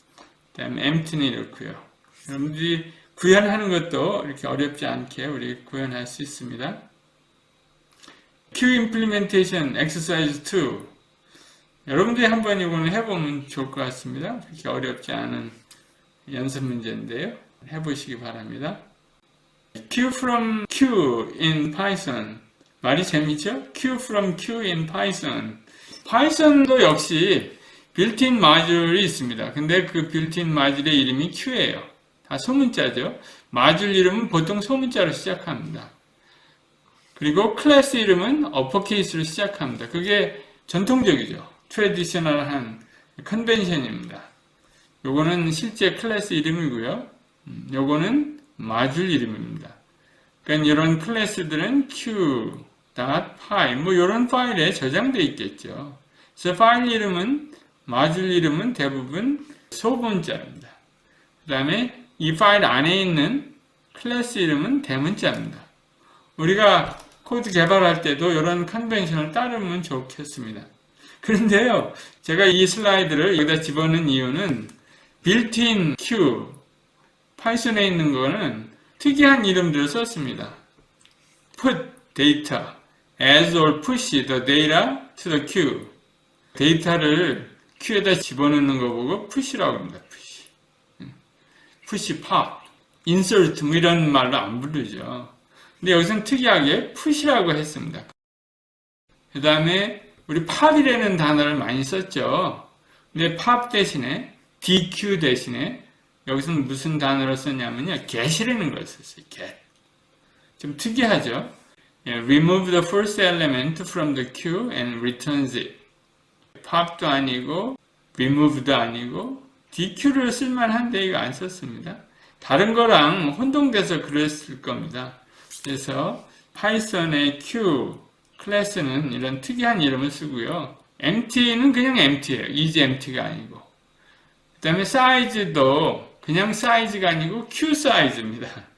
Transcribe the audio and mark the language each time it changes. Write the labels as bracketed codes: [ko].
[ko] 그 다음에 empty는 이렇고요. 여러분들이 구현하는 것도 이렇게 어렵지 않게 우리 구현할 수 있습니다. [en] Q implementation exercise 2 [ko] 여러분들이 한번 이거는 해보면 좋을 것 같습니다. 그렇게 어렵지 않은 연습 문제인데요. 해보시기 바랍니다. [en] Q from Q in Python [ko] 말이 재밌죠? [en] Q from Q in Python [ko] 파이썬도 역시 빌트인 마듈이 있습니다. 근데 그 빌트인 마듈의 이름이 Q예요. 다 소문자죠. 마줄 이름은 보통 소문자로 시작합니다. 그리고 클래스 이름은 어퍼케이스로 시작합니다. 그게 전통적이죠. 트래디셔널한 컨벤션입니다. 요거는 실제 클래스 이름이고요. 요거는 마줄 이름입니다. 그러니까 이런 클래스들은 q.py 뭐 이런 파일에 저장되어 있겠죠. 그래서 파일 이름은 마줄 이름은 대부분 소문자입니다. 그 다음에 이 파일 안에 있는 클래스 이름은 대문자입니다. 우리가 코드 개발할 때도 이런 컨벤션을 따르면 좋겠습니다. 그런데요, 제가 이 슬라이드를 여기다 집어넣은 이유는 빌트인 q, 파이썬에 있는 거는 특이한 이름들을 썼습니다. [en] put data as or push the data to the queue. [ko] 데이터를 queue에다 집어넣는 거 보고 push라고 합니다. push, pop, insert 뭐 이런 말로 안 부르죠. 근데 여기서는 특이하게 push라고 했습니다. 그 다음에 우리 pop이라는 단어를 많이 썼죠. 근데 pop 대신에 dequeue 대신에 여기서는 무슨 단어를 썼냐면요, get이라는 걸 썼어요. get. 좀 특이하죠. [en] remove the first element from the queue and returns it. [ko] pop도 아니고 remove도 아니고 dequeue를 쓸만한데 이거 안 썼습니다. 다른 거랑 혼동돼서 그랬을 겁니다. 그래서 파이썬의 q 클래스는 이런 특이한 이름을 쓰고요. empty는 그냥 empty예요. is empty가 아니고. 그 다음에 size도 그냥 사이즈가 아니고 q 사이즈입니다.